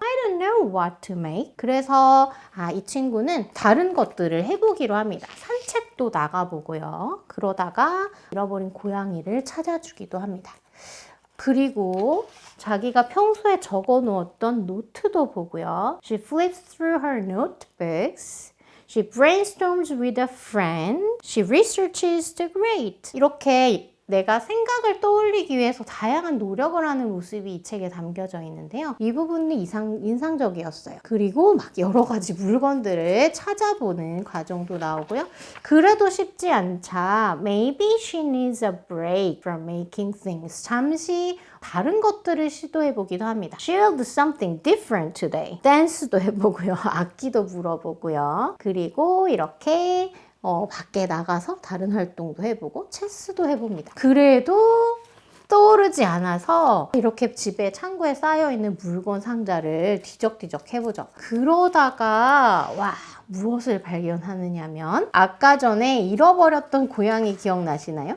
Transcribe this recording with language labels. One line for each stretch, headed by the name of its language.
English: I don't know what to make.
Korean: 그래서 이 친구는 다른 것들을 해보기로 합니다. 산책도 나가보고요. 그러다가 잃어버린 고양이를 찾아주기도 합니다. 그리고 자기가 평소에 적어 놓았던 노트도 보고요.
English: She flips through her notebooks. She brainstorms with a friend. She researches the great.
Korean: 이렇게 내가 생각을 떠올리기 위해서 다양한 노력을 하는 모습이 이 책에 담겨져 있는데요. 이 부분이 인상적이었어요. 그리고 막 여러 가지 물건들을 찾아보는 과정도 나오고요. 그래도 쉽지 않자
English: Maybe she needs a break from making things.
Korean: 잠시 다른 것들을 시도해보기도 합니다.
English: She'll do something different today.
Korean: 댄스도 해보고요. 악기도 물어보고요. 그리고 이렇게 밖에 나가서 다른 활동도 해보고 체스도 해봅니다. 그래도 떠오르지 않아서 이렇게 집에 창고에 쌓여있는 물건 상자를 뒤적뒤적 해보죠. 그러다가 무엇을 발견하느냐면 아까 전에 잃어버렸던 고양이 기억나시나요?